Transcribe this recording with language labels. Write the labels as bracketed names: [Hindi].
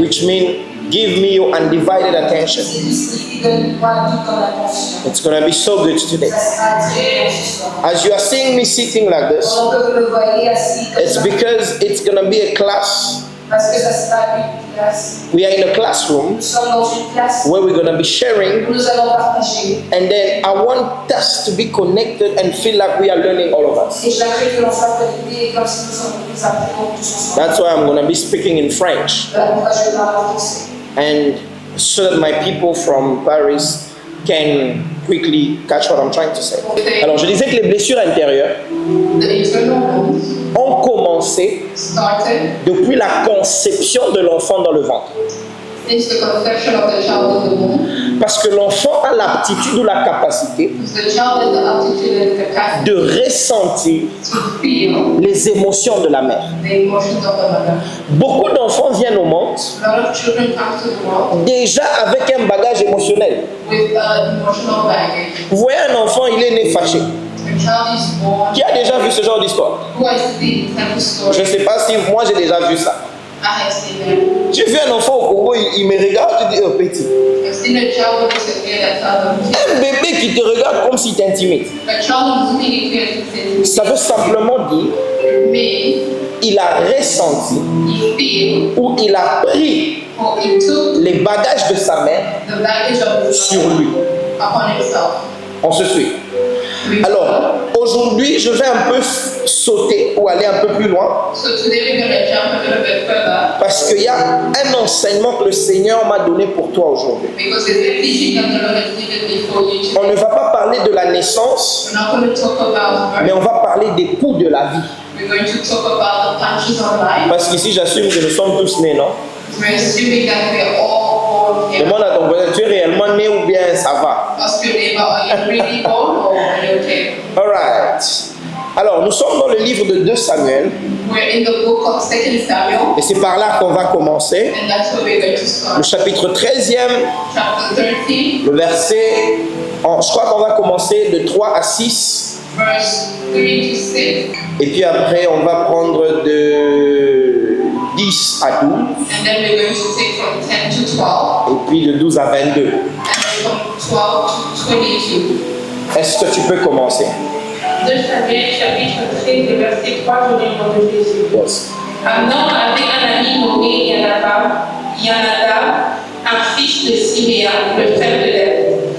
[English] Which means give me your undivided attention. [French] C'est tout ce qui donne-moi toute ton attention. [English] It's going to be so good today. [French] Ça sera très bon ce soir. [English] As you are seeing me sitting like this, [French] Pendant que vous me voyez assis comme [English] it's [French] ça, [English] because it's going to be a class. [French] parce que ça sera une classe. [English] We are in a classroom [French] Nous sommes dans une classe [English] where we're going to be sharing, [French] où nous allons partager. [English] and then I want us to be connected and feel like we are learning, all of us. [French] Et j'aimerais que l'on soit connectés comme si nous apprenons tous ensemble. [English] That's why I'm going to be speaking in French, [French] Voilà pourquoi je vais parler en français. [English] and so that my people from Paris can quickly catch what I'm trying to say. [French] Alors, je disais que les blessures intérieures [English] The internal wounds [French] ont commencé [English] started [French] depuis la conception de l'enfant dans le ventre. [English] since the conception of the child in the womb. [French] Parce que l'enfant a l'aptitude ou la capacité [English] Because the child has the aptitude and capacity [French] de ressentir [English] to feel [French] les émotions de la mère. [English] the emotions of the mother. [French] Beaucoup d'enfants viennent au monde [English] A lot of children come to the world [French] déjà avec un bagage émotionnel. [English] with emotional baggage. [French] Vous voyez un enfant, il est né fâché. [English] A child is born [French] Qui a déjà vu ce genre d'histoire? [English] who has seen type of [French] Je [English] story. [French] ne sais pas si moi j'ai déjà vu ça. [English] I have seen them. [French] J'ai vu un enfant au Congo, il me regarde, je dis, oh petit. [English] I've seen a child look at me and tell them. [French] Un bébé qui te regarde comme si t'intimides. [English] A child looking at you and says, [French] Ça veut simplement dire, [English] me, [French] il a ressenti [English] he feel, [French] ou il a pris [English] or he took [French] les bagages de sa mère [English] the baggage of his [French] sur [English] mother [French] lui. [English] upon himself. [French] On se suit. [English] We- [French] Alors, aujourd'hui, je vais un peu sauter ou aller un peu plus loin [English] So today we're going to jump a little bit further [French] parce qu'il y a un enseignement que le Seigneur m'a donné pour toi aujourd'hui. [English] because there's a teaching that the Lord has given me for you [French] On [English] today. [French] ne va pas parler de la naissance, [English] We're not going to talk about [French] mais [English] birth. [French] on va parler des coups de la vie. [English] We're going to talk about the punches of life. [French] Parce qu'ici, j'assume que nous sommes tous nés, non? [English] We're assuming that we're all born here. [French] Demande à ton voisin, tu es réellement né ou bien ça va? [English] Ask your neighbor, are you really born or are you okay? Alright. [French] Alors, nous sommes dans le livre de 2 Samuel [English] We're in the book of 2 Samuel, [French] et c'est par là qu'on va commencer. [English] and that's where we're going to [French] Le [English] start. [French] chapitre 13e, [English] Chapter 13, [French] le verset, je crois qu'on va commencer de 3 à 6. [English] verse 3 to 6, [French] Et puis après, on va prendre de 10 à 12 [English] and then we're going to take from 10 to 12, [French] et puis de 12 à 22. [English] and then from 12 to 22. [French] Est-ce que tu peux commencer? 2 Samuel chapitre 13, le verset 3, je vais prendre Jésus. [English] Yes. [French] Amnon avait un ami nommé Yanadab, un fils de Siméa, le frère de David.